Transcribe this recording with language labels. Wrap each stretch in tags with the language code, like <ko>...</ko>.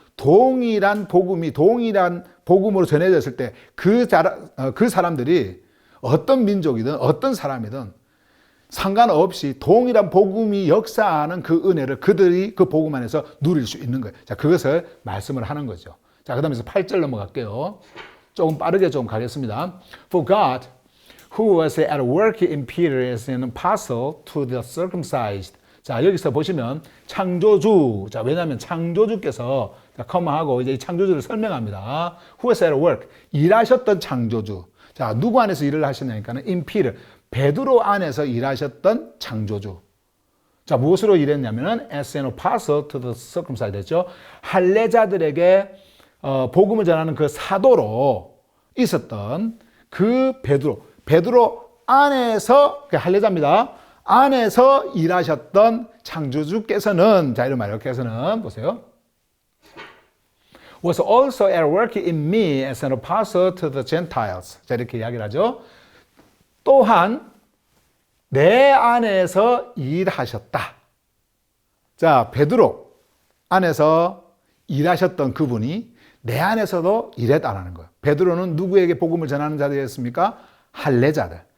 <ko>동일한 복음이 동일한 복음으로 전해졌을 때 그 사람들이 어떤 민족이든 어떤 사람이든 상관없이 동일한 복음이 역사하는 그 은혜를 그들이 그 복음 안에서 누릴 수 있는 거예요. 자, 그것을 말씀을 하는 거죠. 자, 그 다음에서 8절 넘어갈게요. 조금 빠르게 좀 가겠습니다.</ko> <en>For God, who was at work in Peter as an apostle to the circumcised.</en> <ko>자, 여기서 보시면 창조주. 자, 왜냐하면 창조주께서 컴마하고 이제 이 창조주를 설명합니다.</ko> <en>Who was at work.</en> <ko>일하셨던 창조주. 자, 누구 안에서 일을 하셨냐니까는</ko> <en>in Peter.</en> <ko>베드로 안에서 일하셨던 창조주. 자, 무엇으로 일했냐면은</ko> <en>as an apostle to the circumcised</en> <ko>했죠. 할례자들에게 복음을 전하는 그 사도로 있었던 그 베드로 안에서 할례자입니다. 안에서 일하셨던 창조주께서는 자, 이런 말 이렇게 해서는 보세요.</ko> <en>was also at work in me as an apostle to the Gentiles.</en> <ko>자, 이렇게 이야기를 하죠. 또한 내 안에서 일하셨다. 자, 베드로 안에서 일하셨던 그분이 내 안에서도 일했다는 거예요. 베드로는 누구에게 복음을 전하는 자들이었습니까? 할례자들.</ko>